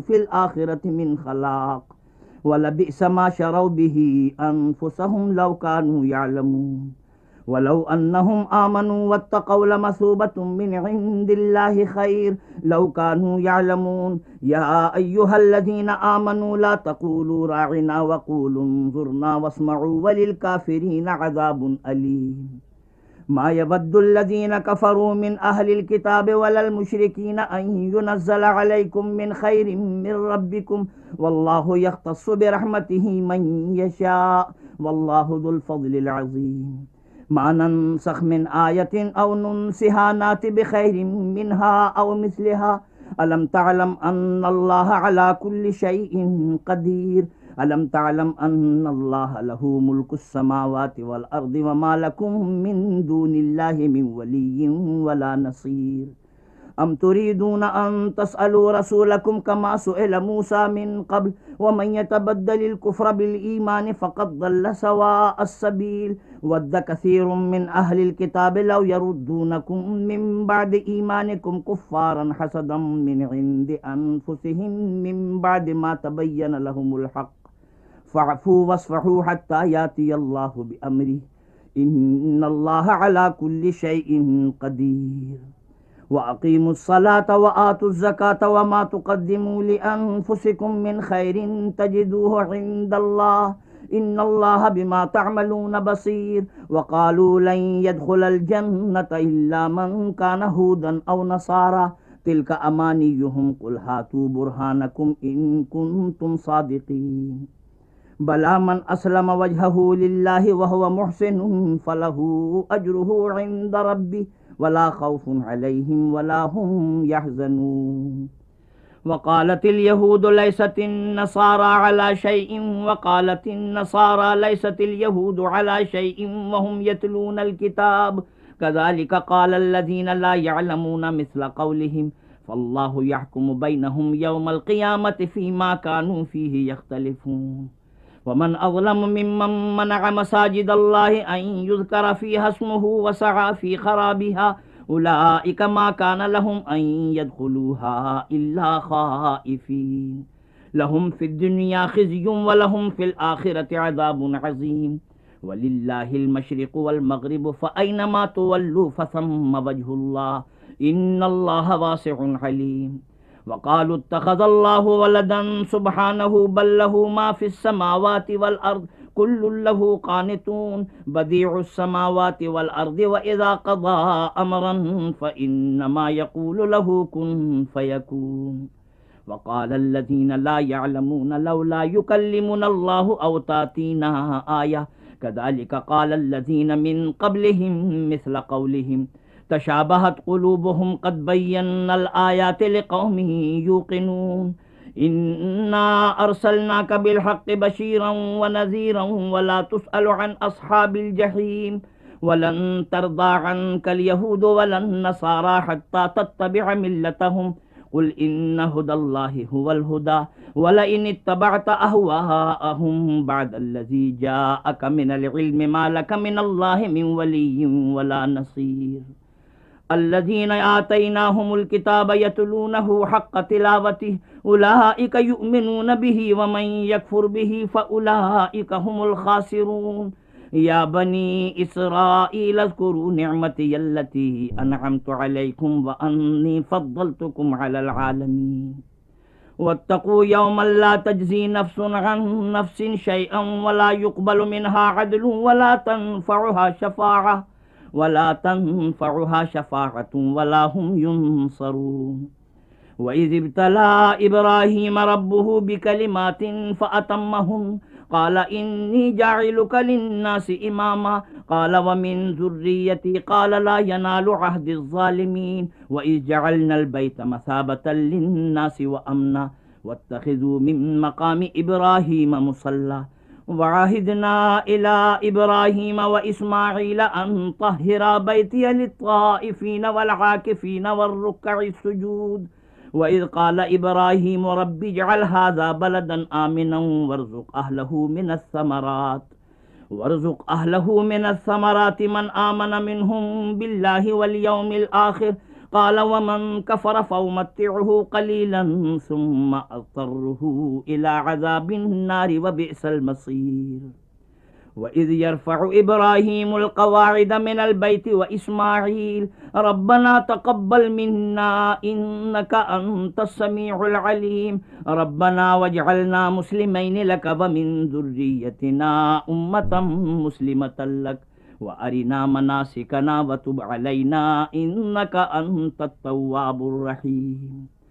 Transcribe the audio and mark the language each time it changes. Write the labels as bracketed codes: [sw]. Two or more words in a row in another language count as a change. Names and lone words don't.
[ar] في الآخرة من خلاق ولبئس ما شروا به أنفسهم لو كانوا يعلمون ولو أنهم آمنوا واتقوا لمثوبة من عند الله خير لو كانوا يعلمون يا أيها الذين آمنوا لا تقولوا راعنا وقولوا انظرنا واسمعوا وللكافرين عذاب أليم ما يود الذين كفروا من أهل الكتاب ولا المشركين أن ينزل عليكم من خير من ربكم والله يختص برحمته من يشاء والله ذو الفضل العظيم ما ننسخ من آية أو ننسها نأت بخير منها أو مثلها ألم تعلم أن الله على كل شيء قدير ألم تعلم أن الله له ملك السماوات والأرض وما لكم من دون الله من ولي ولا نصير أم تريدون أن تسألوا رسولكم كما سئل موسى من قبل ومن يتبدل الكفر بالإيمان فقد ضل سواء السبيل ود كثير من أهل الكتاب لو يردونكم من بعد إيمانكم كفارا حسدا من عند أنفسهم من بعد ما تبين لهم الحق فاعفوا واصفحوا حتى يأتي الله بأمره إن الله على كل شيء قدير وأقيموا الصلاة وآتوا الزكاة وما تقدموا لأنفسكم من خير تجدوه عند الله إن الله بما تعملون بصير وقالوا لن يدخل الجنة إلا من كان هودا أو نصارى تلك أمانيهم قل هاتوا برهانكم إن كنتم صادقين بلى من أسلم وجهه لله وهو محسن فله أجره عند ربه ولا خوف عليهم ولا هم يحزنون وقالت اليهود ليست النصارى على شيء وقالت النصارى ليست اليهود على شيء وهم يتلون الكتاب كذلك قال الذين لا يعلمون مثل قولهم فالله يحكم بينهم يوم القيامة فيما كانوا فيه يختلفون ومن أظلم ممن منع مساجد الله أن يذكر فيها اسمه وسعى في خرابها أولئك ما كان لهم أن يدخلوها إلا خائفين لهم في الدنيا خزي ولهم في الآخرة عذاب عظيم ولله المشرق والمغرب فأينما تولوا فثم وجه الله إن الله واسع عليم وقالوا اتخذ الله ولدا سبحانه بل له ما في السماوات والأرض كل له قانتون بديع السماوات والأرض وإذا قضى أمرا فإنما يقول له كن فيكون وقال الذين لا يعلمون لولا يكلمنا الله أو تأتينا آية كذلك قال الذين من قبلهم مثل قولهم تشابهت قلوبهم قد بينا الآيات لقوم يوقنون إنا أرسلناك بالحق بشيرا ونذيرا ولا تسأل عن أصحاب الجحيم ولن ترضى عنك اليهود ولا النصارى حتى تتبع ملتهم قل إن هدى الله هو الهدى ولئن اتبعت أهواءهم بعد الذي جاءك من العلم ما لك من الله من ولي ولا نصير الذين آتيناهم الكتاب يتلونه حق تلاوته أولئك يؤمنون به ومن يكفر به فأولئك هم الخاسرون يا بني إسرائيل اذكروا نعمتي التي أنعمت عليكم وأني فضلتكم على العالمين واتقوا يوما لا تجزي نفس عن نفس شيئا ولا يقبل منها عدل ولا تنفعها شفاعة ولا هم ينصرون وإذ ابتلى إبراهيم ربه بكلمات فأتمهن قال إني جاعلك للناس إماما قال ومن ذريتي قال لا ينال عهدي الظالمين وإذ جعلنا البيت مثابة للناس وأمنا واتخذوا من مقام إبراهيم مصلى وعهدنا إلى إبراهيم وإسماعيل أن طهرا بيتي للطائفين والعاكفين والركع السجود وإذ قال إبراهيم رب اجعل هذا بلدا آمنا وارزق أهله من الثمرات من آمن منهم بالله واليوم الآخر قال ومن كفر فأمتعه قليلا ثم أضطره إلى عذاب النار وبئس المصير وإذ يرفع إبراهيم القواعد من البيت وإسماعيل ربنا تقبل منا إنك أنت السميع العليم ربنا واجعلنا مسلمين لك ومن ذريتنا أمة مسلمة لك وأرنا مناسكنا وتب علينا إنك أنت التواب الرحيم